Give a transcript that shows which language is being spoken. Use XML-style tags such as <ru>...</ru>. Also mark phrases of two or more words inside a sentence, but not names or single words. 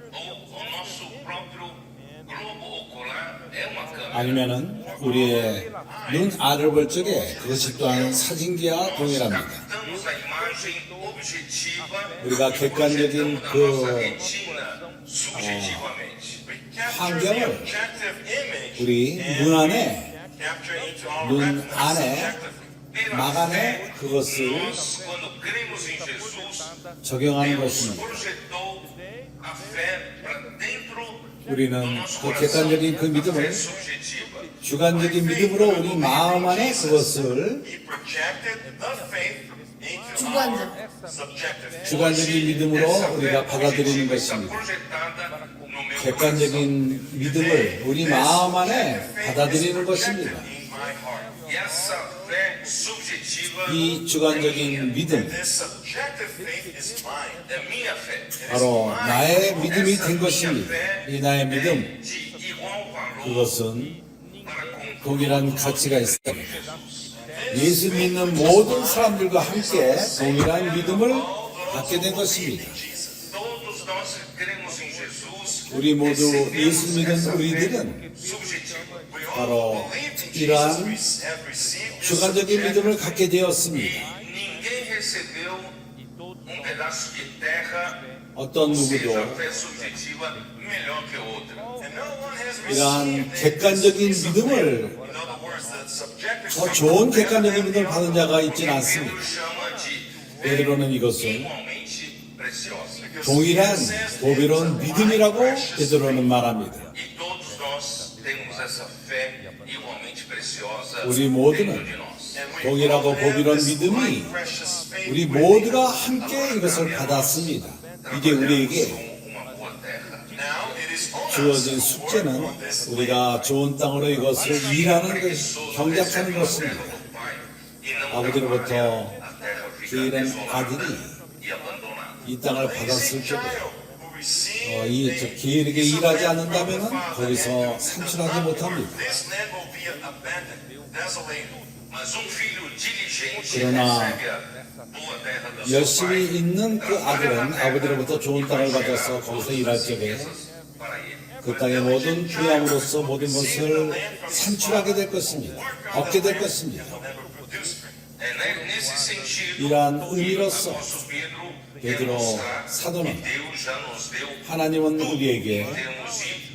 <ko>아니면은 우리의 눈 알을 볼 적에 그것이 또한 사진기와 동일합니다. 우리가 객관적인 그 환경을 우리 눈 안에</ko> <en>capture into our</en> <ko>눈</ko> <en>retina</en> <ko>안에</ko> <en>subjectively.</en> <ko>막 안에 그것을</ko> <pt>Nós, quando cremos em Jesus,</pt> <ko>적용하는</ko> <pt>Deus</pt> <ko>것입니다.</ko> <pt>projetou a fé para dentro do</pt> <ko>우리는</ko> <pt>nosso</pt> <ko>그</ko> <pt>coração.</pt> <ko>객관적인 그</ko> <pt>A fé</pt> <ko>믿음을</ko> <pt>subjetiva.</pt> <ko>주관적인 믿음으로 우리 마음 안에 그것을</ko> <en>He projected the faith into</en> <ko>주관적.</ko> <en>our subjective.</en> <ko>주관적인 믿음으로 우리가 받아들이는 것입니다. 객관적인 믿음을 우리 마음 안에 받아들이는 것입니다.</ko> <en>In my heart.</en> <pt>E essa fé subjetiva</pt> <ko>이 주관적인 믿음,</ko> <en>This subjective faith is mine.</en> <pt>é minha fé.</pt> <ko>바로 나의 믿음이 된 것입니다. 이 나의 믿음,</ko> <pt>De igual valor</pt> <ko>그것은</ko> <pt>para com</pt> <ko>동일한 가치가 있습니다. 예수 믿는 모든 사람들과 함께 동일한 믿음을 갖게 된 것입니다.</ko> <pt>todos nós que cremos em Jesus.</pt> <ko>우리 모두 예수</ko> <pt>recebemos</pt> <ko>믿는</ko> <pt>essa</pt> <ko>우리들은</ko> <pt>fé subjetiva.</pt> <en>We</en> <ko>바로</ko> <en>all believed in</en> <ko>이러한</ko> <en>Jesus. We have received this</en> <ko>주관적인</ko> <en>subjective</en> <ko>믿음을 갖게 되었습니다.</ko> <pt>Ninguém recebeu pedaço de terra,</pt> <ko>어떤</ko> <pt>ou seja, a</pt> <ko>누구도</ko> <pt>fé subjetiva melhor que outra.</pt> <en>and no one has</en> <ko>이러한</ko> <en>received</en> <ko>객관적인 믿음을</ko> <en>in other words, the subjective</en> <ko>더 좋은 객관적인 믿음을 받은 자가 있지는 않습니다.</ko> <pt>Pedro chama de</pt> <ko>베드로는 이것을</ko> <pt>igualmente preciosa.</pt> <ko>동일한 보배로운 믿음이라고 베드로는 말합니다.</ko> <pt>E todos nós temos essa fé igualmente preciosa</pt> <ko>우리</ko> <pt>dentro</pt> <ko>모두는</ko> <pt>de nós.</pt> <ko>동일하고 보배로운 믿음이 우리 모두가 함께 이것을 받았습니다. 이제 우리에게</ko> <pt>Uma boa terra.</pt> <en>Now it is on us</en> <ko>주어진</ko> <en>to</en> <ko>숙제는</ko> <en>work on this land.</en> <ko>우리가 좋은 땅으로 이것을 일하는 것, 경작하는 것입니다.</ko> <pt>E não</pt> <ko>아버지로부터</ko> <pt>trabalhar a terra fica</pt> <ko>기른</ko> <pt>desolada</pt> <ko>아들이</ko> <pt>e abandonada.</pt> <ko>이 땅을 받았을 적에</ko> <en>Who received</en> <ko>이 기르게 일하지 않는다면 거기서 산출하지 못합니다.</ko> <en>this land will be abandoned, desolated.</en> <pt>Mas filho diligente</pt> <ko>그러나</ko> <pt>recebe a boa terra do seu</pt> <ko>열심히</ko> <pt>pai,</pt> <ko>있는 그 아들은 아버지로부터 좋은 땅을 받아서 거기서 일할 적에</ko> <pt>para ele.</pt> <ko>그 땅의 모든 부양으로서 모든 것을 산출하게 될 것입니다. 얻게 될 것입니다.</ko> <en>Never produce fruit.</en> <pt>Nesse sentido,</pt> <ko>이러한 의미로서</ko> <pt>apóstolo Pedro</pt> <ko>베드로</ko> <pt>mostrar</pt> <ko>사도는</ko> <pt>que Deus já nos deu</pt> <ko>하나님은 우리에게</ko> <pt>temos e</pt>